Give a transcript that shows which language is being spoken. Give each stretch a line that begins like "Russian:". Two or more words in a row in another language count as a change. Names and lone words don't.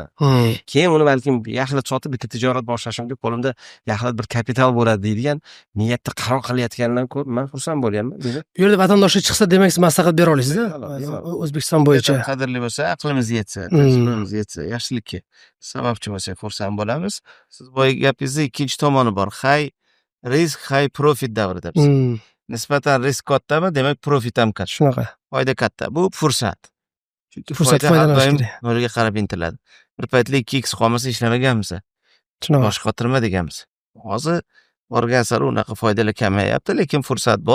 Uzbek: Keyin uni balkim yaxshilab sotib bitta tijorat boshlashimga qo'limda yaxshilab bir kapital bo'ladi deydigan niyatda qaror qilayotganlarni ko'rib men xursand bo'lyapman. Bu yerda vatandoshlar chiqsa, demak siz maslahat bera olasizda. O'zbekiston bo'yicha qadrli bo'lsa, aqlimiz yetsa, tajribamiz yetsa, yaxshilikka sababchi bo'lsak xursand bo'lamiz. Siz boya gapingizda ikkinchi tomoni bor.
English: High risk, high profit
Uzbek: davrida biz. Nisbatan risk kattami, demak profit ham katta. Shunaqa. Foyda katta. Bu fursat. Chunki Fursat foyda har doim kerak. nolga qarab intiladi. Bir paytlar 2x qolmasa ishlamaganmiz. Shunaqa. Bosh qotirma deganmiz. Hozir borgan sari unaqa foydalar kamayapti, lekin fursat bor.